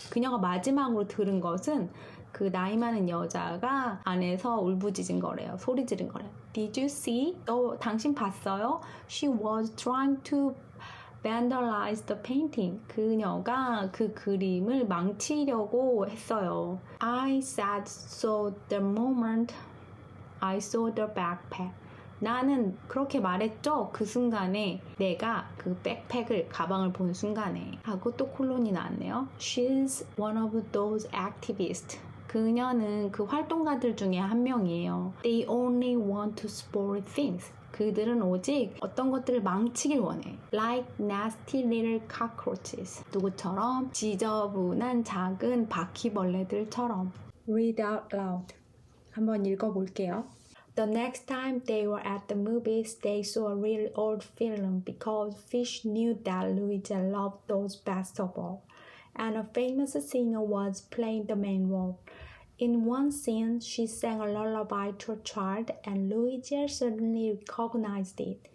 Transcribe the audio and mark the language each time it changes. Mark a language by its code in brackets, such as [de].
[ko] 그녀가 마지막으로 들은 것은 그 나이 많은 여자가 안에서 울부짖은 거래요. 소리 지른 거래요. [en] Did you see? [ko] 당신 봤어요? [en] She was trying to vandalize the painting. [ko] 그녀가 그 그림을 망치려고 했어요. [en] I said so the moment I saw the backpack. [ko] 나는 그렇게 말했죠. 그 순간에 내가 그 백팩을 가방을 본 순간에 하고 또 콜론이 나왔네요. [en] She's one of those activists. [ko] 그녀는 그 활동가들 중에 한 명이에요. [en] They only want to spoil things. [ko] 그들은 오직 어떤 것들을 망치길 원해. [en] Like nasty little cockroaches. [ko] 누구처럼? 지저분한 작은 바퀴벌레들처럼. [en] Read out loud. [ko] 한번 읽어볼게요. [en] The next time they were at the movies, they saw a really old film because Fish knew that Louisa loved those best of all. And a famous singer was playing the main role. In one scene, she sang a lullaby to a child, and Louisa suddenly recognized it.